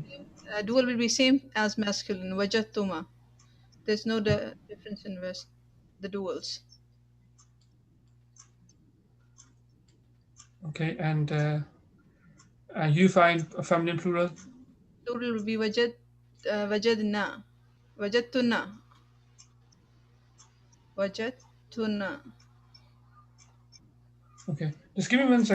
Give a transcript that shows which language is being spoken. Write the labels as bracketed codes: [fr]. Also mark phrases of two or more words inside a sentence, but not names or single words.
[en] dual will be same as masculine. Wajadtuma. There's no difference in the duals. Okay, and you find a feminine plural. Plural will be wajadna. [ar] وجدتنّ وجدتنّ. [en] Okay, just give me 1 second.